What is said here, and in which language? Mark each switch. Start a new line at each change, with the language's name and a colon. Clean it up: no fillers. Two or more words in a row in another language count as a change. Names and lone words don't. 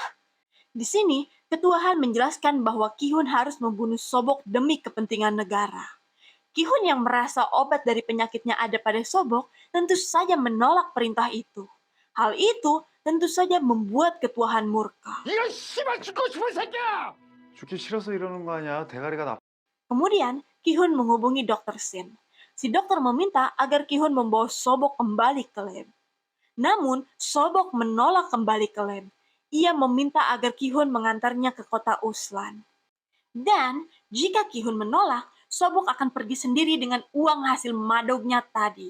Indonesian: Di sini, Ketua Han menjelaskan bahwa Ki-hun harus membunuh Sobok demi kepentingan negara. Ki-hun yang merasa obat dari penyakitnya ada pada Sobok tentu saja menolak perintah itu. Hal itu tentu saja membuat Ketua Han murka.
Korean: 이런 씨발 죽고 싶은 새끼야! 죽기 싫어서 이러는 거 아니야. 대가리가 나.
Indonesian: Kemudian, Ki-hun menghubungi Dr. Shin. Si dokter meminta agar Ki-hun membawa Sobok kembali ke lab. Namun, Sobok menolak kembali ke lab. Ia meminta agar Ki-hun mengantarnya ke kota Uslan. Dan, jika Ki-hun menolak, Sobok akan pergi sendiri dengan uang hasil madognya tadi.